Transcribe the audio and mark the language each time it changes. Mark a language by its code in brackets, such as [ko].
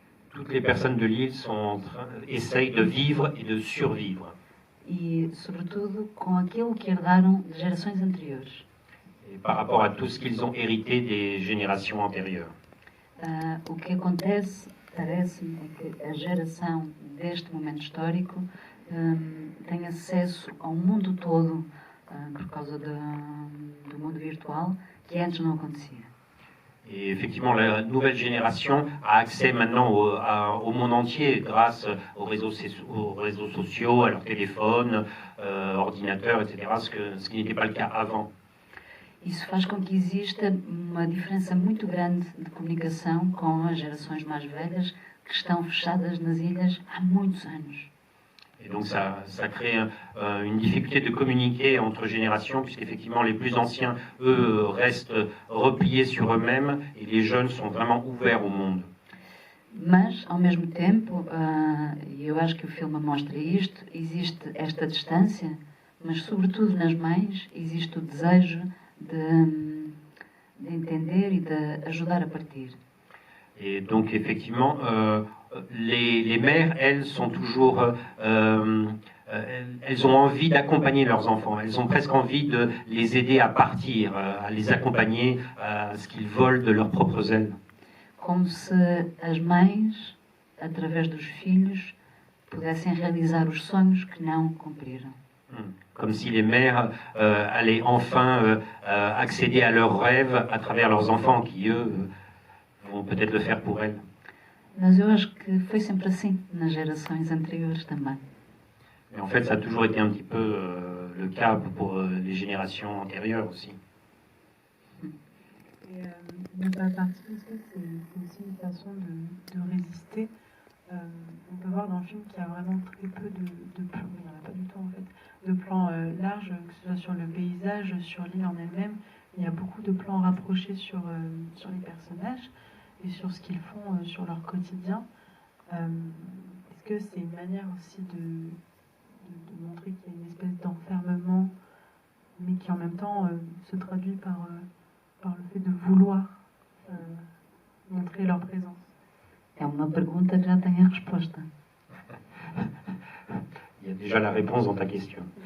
[fr] Toutes les personnes de l'île essayent de vivre et de survivre. [pt] E, sobretudo, com aquilo que herdaram de gerações anteriores. [fr] Et par rapport à tout ce qu'ils ont hérité des générations antérieures. [pt] O que acontece parece-me é que a geração deste momento histórico tem acesso ao mundo todo por causa do mundo virtual, que antes não acontecia. [fr] Et effectivement, la nouvelle génération a accès maintenant au monde entier grâce aux réseaux sociaux, à leur téléphone, ordinateur, etc., ce qui n'était pas le cas avant. [pt] Isso faz com que exista uma diferença muito grande de comunicação com as gerações mais velhas que estão fechadas nas ilhas há muitos anos. [fr] Et donc ça crée une difficulté de communiquer entre générations, puisqu'effectivement les plus anciens, eux, restent repliés sur eux-mêmes, et les jeunes sont vraiment ouverts au monde. [pt] Mas, ao mesmo tempo, e eu acho que o filme mostra isto, existe esta distância, mas sobretudo nas mães existe o desejo de entender e de ajudar a partir. [fr] Et donc effectivement, les mères, elles, sont toujours, elles ont envie d'accompagner leurs enfants. Elles ont presque envie de les aider à partir, à les accompagner à ce qu'ils volent de leurs propres ailes. [pt] Como se as mães, através dos filhos, pudessem realizar os sonhos que não cumpriram. [fr] Comme si les mères allaient enfin accéder à leurs rêves à travers leurs enfants, qui eux vont peut-être le faire pour elles. [pt] Mas eu acho que foi sempre assim nas gerações anteriores também. [fr] Mais en fait, ça a toujours été un petit peu le cas pour les générations antérieures aussi. Et ne pas partir, c'est aussi une façon de résister. On peut voir dans le film qu'il y a vraiment très peu de plans, il n'y en a pas du tout en fait, de plans larges, que ce soit sur le paysage, sur l'île en elle-même. Il y a beaucoup de plans rapprochés sur les personnages et sur ce qu'ils font sur leur quotidien. Est-ce que c'est une manière aussi de montrer qu'il y a une espèce d'enfermement, mais qui en même temps se traduit par le fait de vouloir montrer leur présence? [pt] É uma pergunta que já tem a resposta. [fr] Il y a déjà la réponse dans ta question.